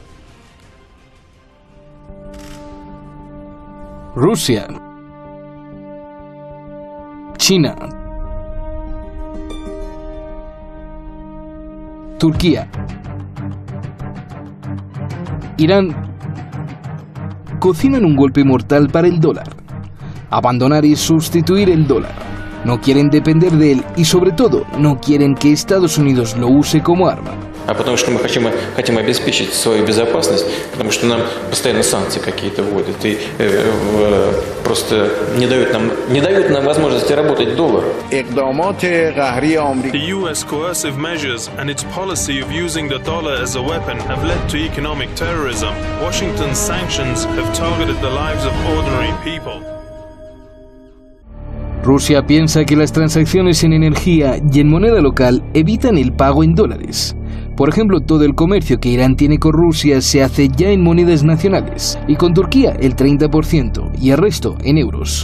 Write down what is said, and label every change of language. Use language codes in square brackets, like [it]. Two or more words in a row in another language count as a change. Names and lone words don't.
[es] Rusia, China, Turquía, Irán cocinan un golpe mortal para el dólar. Abandonar y sustituir el dólar. No quieren depender de él y sobre todo no quieren que Estados Unidos lo use como arma. [ru] Потому что мы хотим обеспечить свою безопасность, потому что нам постоянно санкции какие-то вводят и просто не дают нам возможности работать доллар. [en] The US coercive measures and its policy of using the dollar as a weapon have led to economic terrorism. Washington's sanctions have targeted the lives of ordinary people. [es] Rusia piensa que las transacciones en energía y en moneda local evitan el pago en dólares. Por ejemplo, todo el comercio que Irán tiene con Rusia se hace ya en monedas nacionales, y con Turquía el 30% y el resto en euros.